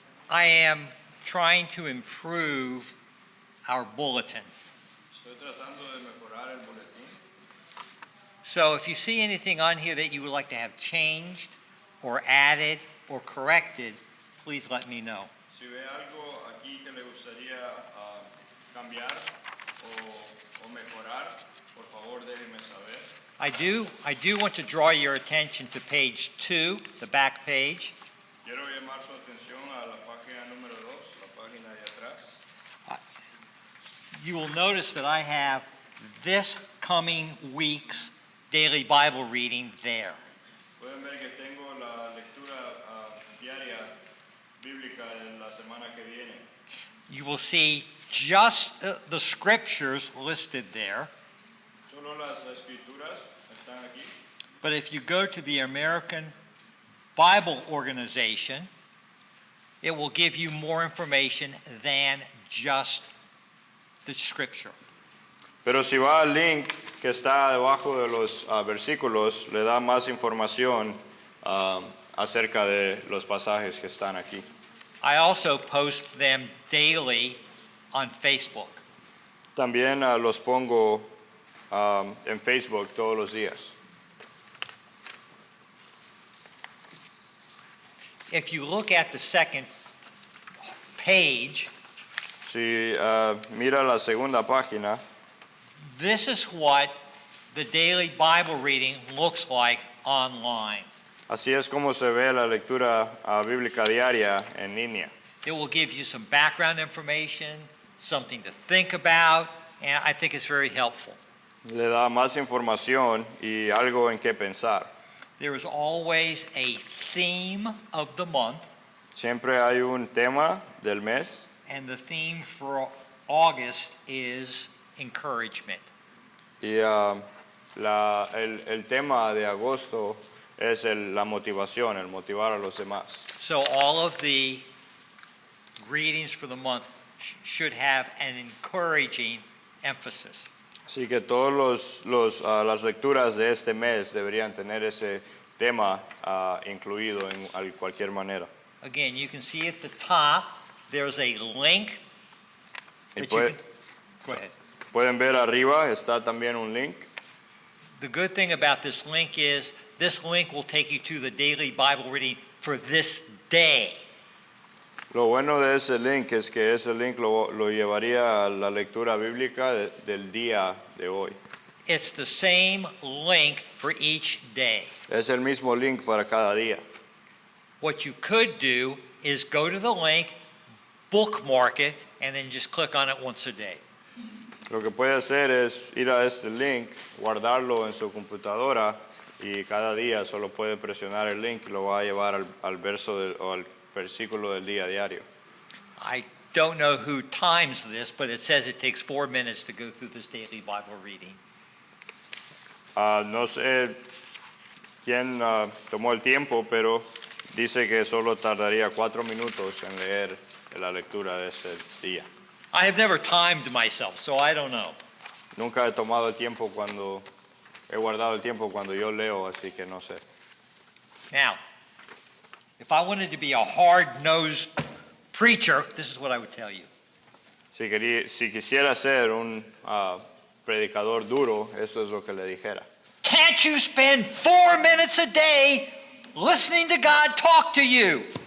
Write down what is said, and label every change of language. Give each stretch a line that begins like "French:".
English: I am trying to improve our bulletin.
Spanish: Estoy tratando de mejorar el boletín.
English: So if you see anything on here that you would like to have changed or added or corrected, please let me know.
Spanish: Si ve algo aquí que le gustaría cambiar o mejorar, por favor déjeme saber.
English: I do want to draw your attention to page 2, the back page.
Spanish: Quiero llamar su atención a la página número 2, la página de atrás.
English: You will notice that I have this coming week's daily Bible reading there.
Spanish: Pueden ver que tengo la lectura diaria bíblica de la semana que viene.
English: You will see just the scriptures listed there.
Spanish: Solo las escrituras están aquí.
English: But if you go to the American Bible Organization, it will give you more information than just the scripture.
Spanish: Pero si va al link que está debajo de los versículos, le da más información acerca de los pasajes que están aquí.
English: I also post them daily on Facebook.
Spanish: También los pongo en Facebook todos los días.
English: If you look at the second page,
Spanish: Si mira la segunda página,
English: this is what the daily Bible reading looks like online.
Spanish: así es como se ve la lectura bíblica diaria en línea.
English: It will give you some background information, something to think about, and I think it's very helpful.
Spanish: Le da más información y algo en qué pensar.
English: there is always a theme of the month,
Spanish: Siempre hay un tema del mes
English: and the theme for August is encouragement.
Spanish: y el tema de agosto es la motivación, el motivar a los demás.
English: So all of the readings for the month should have an encouraging emphasis.
Spanish: Así que todos las lecturas de este mes deberían tener ese tema incluido en cualquier manera.
English: Again, you can see at the top, there's a link.
Spanish: Y
English: that you can- Go ahead.
Spanish: pueden ver arriba, está también un link.
English: The good thing about this link is this link will take you to the daily Bible reading for this day.
Spanish: Lo bueno de ese link es que ese link lo llevaría a la lectura bíblica del día de hoy.
English: It's the same link for each day.
Spanish: Es el mismo link para cada día.
English: What you could do is go to the link, bookmark it, and then just click on it once a day.
Spanish: Lo que puede hacer es ir a este link, guardarlo en su computadora y cada día solo puede presionar el link y lo va a llevar al verso o al versículo del día diario.
English: I don't know who times this, but it says it takes 4 minutes to go through this daily Bible reading.
Spanish: No sé quién tomó el tiempo, pero dice que solo tardaría 4 minutos en leer la lectura de este día.
English: I have never timed myself, so I don't know.
Spanish: Nunca he tomado el tiempo he guardado el tiempo cuando yo leo, así que no sé.
English: Now, if I wanted to be a hard-nosed preacher, this is what I would tell you.
Spanish: Si quisiera ser un predicador duro, eso es lo que le dijera.
English: Can't you spend 4 minutes a day listening to God talk to you?